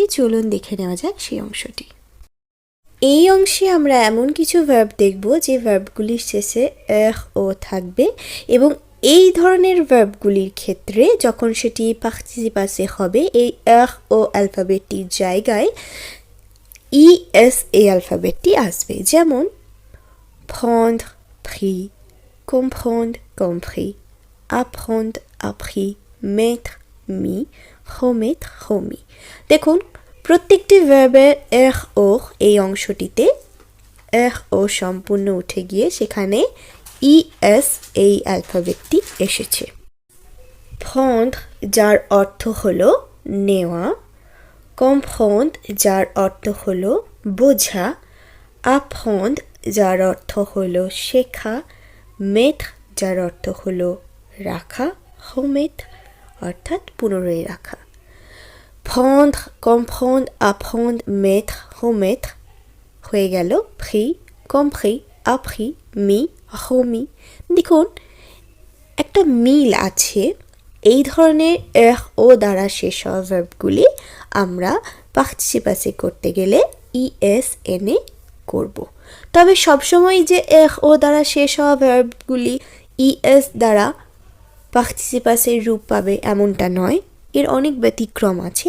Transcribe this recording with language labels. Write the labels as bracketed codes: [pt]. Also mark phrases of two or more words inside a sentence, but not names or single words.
[bn] চলুন দেখে নেওয়া যাক সেই অংশটি। এই অংশে আমরা এমন কিছু ভার্ব দেখব যে ভার্বগুলির শেষে ও থাকবে, এবং এই ধরনের ভার্বগুলির ক্ষেত্রে যখন সেটি পার্টিসিপাসে হবে, এই ও অ্যালফাবেটটির জায়গায় ইএস এই অ্যালফাবেটটি আসবে, যেমন [fr] prendre pris, comprendre compris, apprendre appris, mettre mis, remettre remis। [bn] দেখুন প্রত্যেকটি ভার্বের ও এই অংশটিতে ও সম্পূর্ণ উঠে গিয়ে সেখানে ইএস এই অ্যালফাবেটটি এসেছে। prendre যার অর্থ হলো নেওয়া, comprendre যার অর্থ হলো বোঝা, apprendre যার অর্থ হলো শেখা, mettre যার অর্থ হলো রাখা, remettre অর্থাৎ পুনরায় রাখা। [fr] prendre, comprendre, apprendre, mettre, remettre [bn] হয়ে গেল [fr] pris, compris, appris, mis, remis। [bn] দেখুন একটা মিল আছে, এই ধরনের ও দ্বারা শেষ হওয়া ভার্বগুলি আমরা পার্টিসিপে পাসে করতে গেলে ইএস এনে করব। তবে সবসময় যে ও দ্বারা শেষ হওয়া ভার্বগুলি ইএস দ্বারা পার্টিসিপে পাসের রূপ পাবে এমনটা নয়, এর অনেক ব্যতিক্রম আছে।